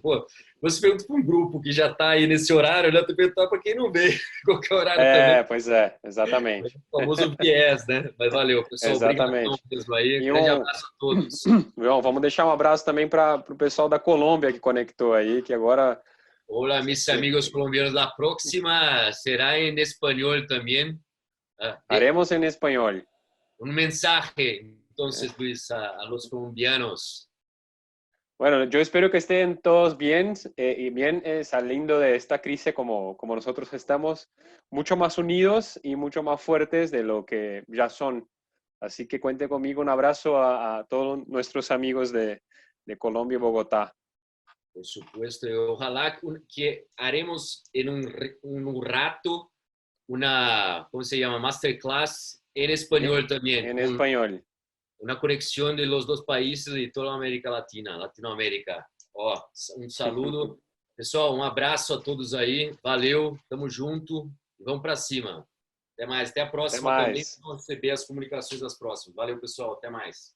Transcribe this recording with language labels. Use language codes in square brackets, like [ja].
[pt] Pô, você pergunta para um grupo que já está aí nesse horário, né? Tu perguntar para quem não vê qualquer horário também. Pois é, exatamente. O famoso viés, né? Mas valeu, pessoal. Obrigado mesmo aí. Grande abraço a todos. João, vamos deixar um abraço também para o pessoal da Colômbia que conectou aí, que agora... [es] Olá, mis amigos colombianos. La próxima será en español también. Haremos en español. Un mensaje, entonces, Luis, a los colombianos. Bueno, yo espero que estén todos bien y bien saliendo de esta crisis como nosotros estamos, mucho más unidos y mucho más fuertes de lo que ya son. Así que cuente conmigo. Un abrazo a todos nuestros amigos de Colombia y Bogotá. Por supuesto, y ojalá que haremos en un rato una, ¿cómo se llama? Masterclass en español también. En español. [pt] uma conexão [es] de los dos países [pt] e toda a América Latina, Latinoamérica. Ó, um saludo. Pessoal, um abraço a todos aí. Valeu, tamo junto. Vamos para cima. Até mais. Até a próxima também. Vamos receber as comunicações das próximas. Valeu, pessoal. Até mais.